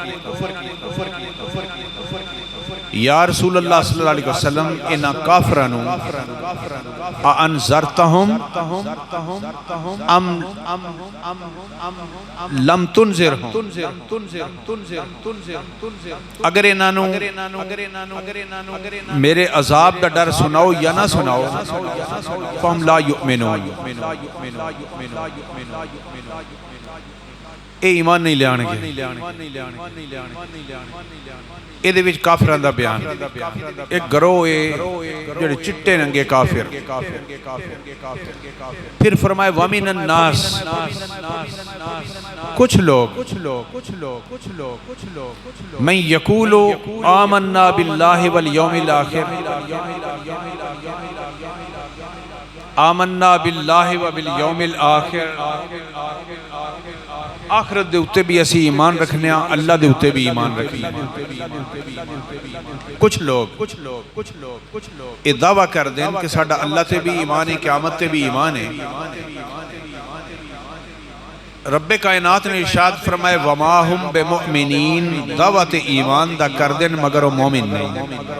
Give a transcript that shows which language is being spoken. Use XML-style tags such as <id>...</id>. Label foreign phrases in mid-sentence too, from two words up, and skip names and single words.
<pa>یا رسول اللہ صلی اللہ علیہ وسلم انہا کافرانو</pa> <ar>انذرتہم ام لم تنذرہم</ar> <pa>اگر انہانو میرے عذاب دا ڈر سناؤ یا نہ سناؤ</pa> <ar>فہم لا یؤمنون</ar> <pa>اے ایمان نہیں لے آنے گے. اے دے وچ کافران دا بیان ایک گروہ جڑے چٹے ننگے کافر پھر فرمائے</pa> <ar>وَمِنَ النَّاسِ</ar> <pa>کچھ لوگ</pa> <ar>من یقولو آمنا باللہ والیوم الآخر آمنا باللہ و بالیوم الآخر،</ar> <pa>آخرت دے اتے بھی اسی ایمان رکھنے ہیں، اللہ دے اتے بھی ایمان رکھنے ہیں۔ کچھ لوگ یہ دعویٰ کر دیں کہ ساڈا اللہ تے بھی ایمان ہے، قیامت تے بھی ایمان ہے۔ رب کائنات نے ارشاد فرمائے</pa> <ar>وما ہم بمؤمنین،</ar> <pa>دعوت ایمان دا کر دیں مگر وہ مومن نہیں۔</pa>